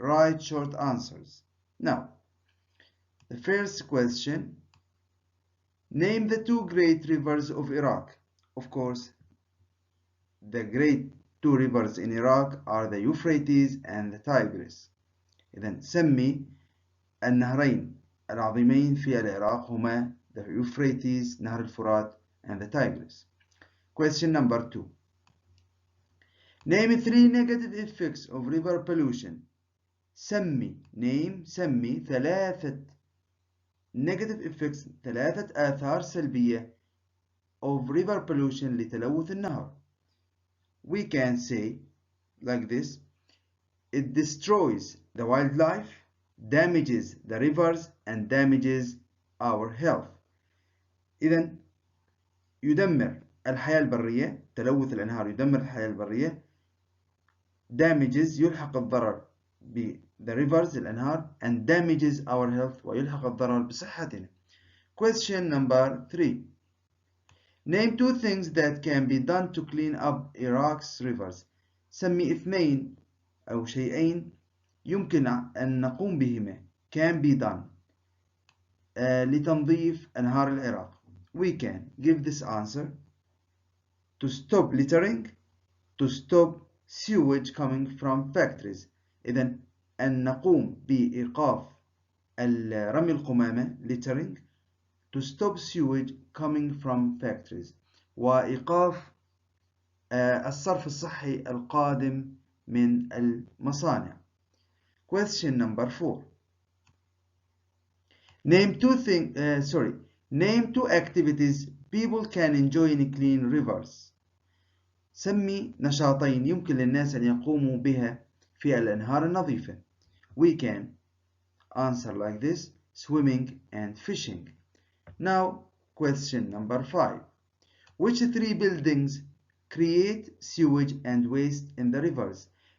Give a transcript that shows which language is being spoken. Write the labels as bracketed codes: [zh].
[en] Write short answers. Now, the first question, name the two great rivers of Iraq. Of course, the great two rivers in Iraq are the Euphrates and the Tigris. [ar] إذن سمي النهرين العظيمين في العراق هما the Euphrates, نهر الفرات, and the Tigris. [en] Question number 2. Name 3 negative effects of river pollution. [ar] سمي ثلاثة negative effects, ثلاثة آثار سلبية of river pollution لتلوث النهر. [en] We can say like this: it destroys the wildlife, damages the rivers, and damages our health. [ar] إذن يدمر الحياة البرية، تلوث الأنهار يدمر الحياة البرية. damages يلحق الضرر ب the rivers الأنهار, and damages our health ويلحق الضرر بصحتنا. [en] Question number 3. Name 2 things that can be done to clean up Iraq's rivers. [ar] سمي 2 أو شيئين يمكن أن نقوم بهما, can be done, لتنظيف أنهار العراق. [en] We can give this answer: to stop littering, to stop sewage coming from factories. [ar] إذن أن نقوم بإيقاف رمي القمامة, littering, to stop sewage coming from factories, وإيقاف الصرف الصحي القادم من المصانع. [en] Question number 4. Name 2 activities people can enjoy in clean rivers. [ar] سمي نشاطين يمكن للناس أن يقوموا بها في الأنهار النظيفة. [en] We can answer like this: swimming and fishing. Now, question number 5. Which 3 buildings create sewage and waste in the rivers?